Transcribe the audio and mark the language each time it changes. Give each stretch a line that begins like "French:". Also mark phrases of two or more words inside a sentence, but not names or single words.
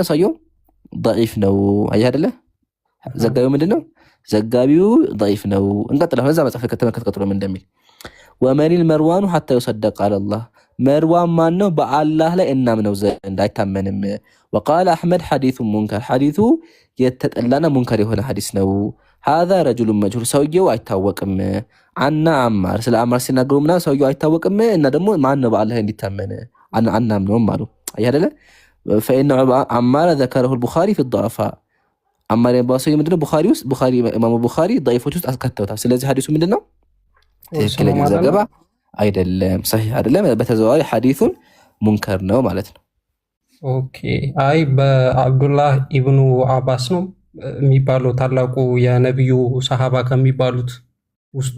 Amharic: ሰውየው ضعيف ነው። አየህ አይደለ? ዘጋቢው ምንድነው? ዘጋቢው ضعيف ነው። እንቀጥላለን። እዛ መጽሐፍ ከተመከተ ቀጥሎ ምን እንደሚል
Arabic: ومن مروان حتى يصدق على الله
Amharic: መርዋን ማን ነው? በአላህ ላይ እናምነው ዘንድ አይታመንም።
Arabic: وقال أحمد حديثه منكر
Amharic: ሐዲሱ የተጠላና ሙንከር የሆነ ሐዲስ ነው።
Arabic: هذا رجل مجهول
Amharic: ሰውየው አይታወቅም። አና አማር ስለ አማር ሲናገሩ ምናምን ሰውየው አይታወቅም እና ደግሞ ማን ነው በአላህ እንዲታመን አናምነውም አሉ። አየህ አይደለ?
Arabic: فإن عمار ذكره البخاري في الضعفاء
Amharic: عمار የባሰው ምንድነው? ኢማሙ ቡኻሪ ضعيفዎች ውስጥ አስከተውታል። ስለዚህ ሐዲሱ ምንድነው? ትክክለኛ ዘገባ አይደለም፣ ሰሂህ አይደለም። በተዘዋዋሪ ሐዲሱን ሙንከር ነው ማለት ነው። ኦኬ አይ በአብዱላህ ኢብኑ አባስ ነው የሚባለው ታላቁ የነብዩ ሰሃባ ከሚባሉት ውስጥ